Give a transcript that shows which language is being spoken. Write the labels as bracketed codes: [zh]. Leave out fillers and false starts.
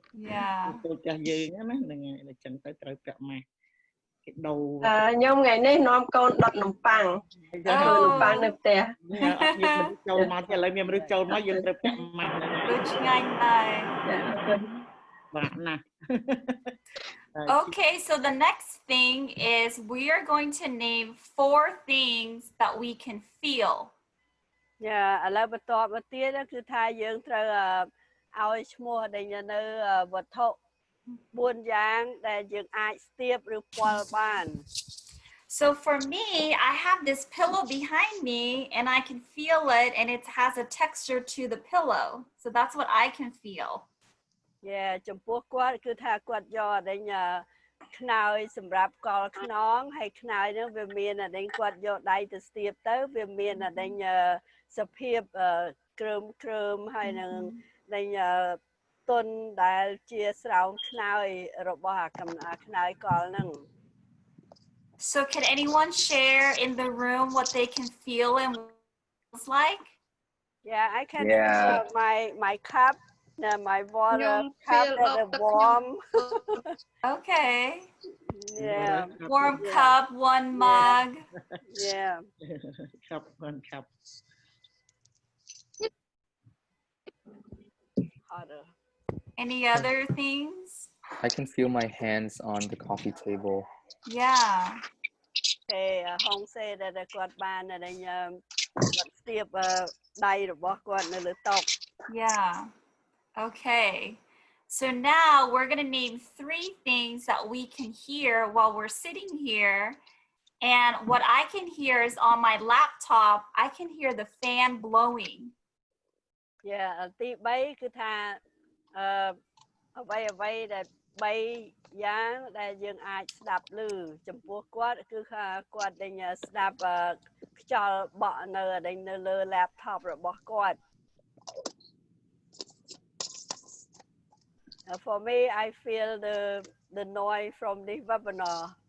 [en] Yeah. [km] ទៅផ្ទះយើងណាហ្នឹងហើយដល់ចឹងទៅត្រូវពាក់ម៉ាស់គេដូរ ខ្ញុំថ្ងៃនេះនាំកូនដុតនំប៉័ងធ្វើនំប៉័ងនៅផ្ទះ យើងចូលមកឥឡូវមានមនុស្សចូលមកយើងត្រូវពាក់ម៉ាស់ ដូចឆ្ងាញ់ដែរ បាទណាស់ [en] Okay, so the next thing is we are going to name 4 things that we can feel. [km] Yeah, ឥឡូវបន្តមកទៀតគឺថាយើងត្រូវឲ្យឈ្មោះដែលនៅវត្ថុ 4 យ៉ាងដែលយើងអាចស្ទាបឬពាល់បាន [en] So for me, I have this pillow behind me and I can feel it and it has a texture to the pillow. So that's what I can feel. [km] Yeah, ចំពោះគាត់គឺថាគាត់យកដែលខ្នើយសម្រាប់កលខ្នងហើយខ្នើយហ្នឹងវាមានដែលគាត់យកដៃទៅស្ទាបទៅវាមានដែលសភាពគ្រើមហើយនឹងដែលទុនដែលជាស្រោមខ្នើយរបស់ខ្នើយកលហ្នឹង [en] So can anyone share in the room what they can feel and what it's like? Yeah, I can feel my cup, my water cup that is warm. Okay. Yeah. Warm cup, 1 mug. Yeah. Cup, 1 cup. Hotter. Any other things? I can feel my hands on the coffee table. Yeah. Okay, Hong say that [km] គាត់បានដែលគាត់ស្ទាបដៃរបស់គាត់នៅលើតុ [en] Yeah. Okay. So now we're going to name 3 things that we can hear while we're sitting here. And what I can hear is on my laptop, I can hear the fan blowing. [km] Yeah, ទី3គឺថាអ្វីដែល3យ៉ាងដែលយើងអាចស្ដាប់ឮចំពោះគាត់គឺគាត់ដែលស្ដាប់ខ្យល់បក់នៅលើ laptop របស់គាត់ [en] For me, I feel the noise from this webinar.